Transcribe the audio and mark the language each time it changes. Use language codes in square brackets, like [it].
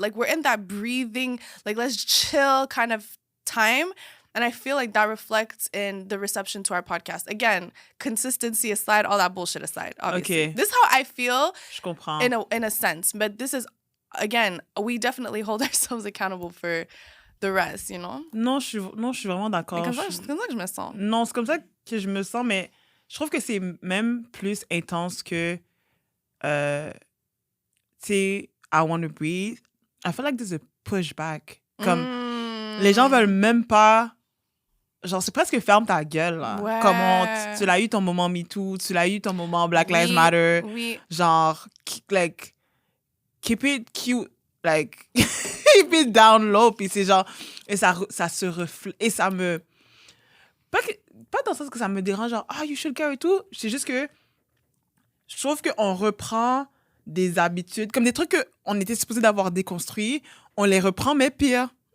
[en] Like, we're in that breathing, like, let's chill kind of time. And I feel like that reflects in the reception to our podcast. Again, consistency aside, all that bullshit aside, obviously. Okay. This is how I feel. [fr] Je comprends. [en] In a sense. But this is, again, we definitely hold ourselves accountable for the rest, you know? [fr] Non, je suis vraiment d'accord. C'est comme ça que je me sens. Non, c'est comme ça que je me sens, mais je trouve que c'est même plus intense que, tu sais, I Want to Breathe. [en] I feel like there's a pushback. [fr] Comme, les gens veulent même pas... Genre, c'est presque ferme ta gueule, là. Ouais. Comment tu l'as eu ton moment MeToo, tu l'as eu ton moment Black Lives Matter. Oui. [en] Genre, like, keep it cute, like, keep it down low. [fr] Puis c'est genre, et ça se reflète, et ça me... Pas dans le sens que ça me dérange, genre, [en] you should care [fr] et tout. C'est juste que je trouve qu'on reprend des habitudes, comme des trucs qu'on était supposé d'avoir déconstruits, on les reprend, mais pire.